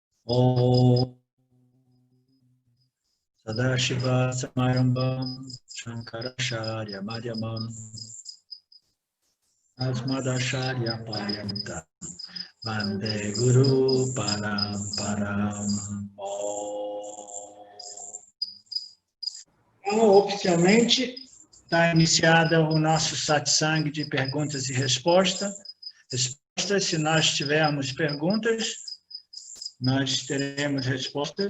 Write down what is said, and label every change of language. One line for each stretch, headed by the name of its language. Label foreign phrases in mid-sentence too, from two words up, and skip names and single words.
Sanskrit: ॐ सदाशिव समारम्भां शङ्कराचार्य मध्यमाम् अस्मदाचार्य पर्यन्तां वन्दे गुरु परम्पराम्.
Portuguese: Então, oficialmente, está iniciada o nosso satsang de perguntas e respostas. Se nós tivermos perguntas, nós teremos respostas.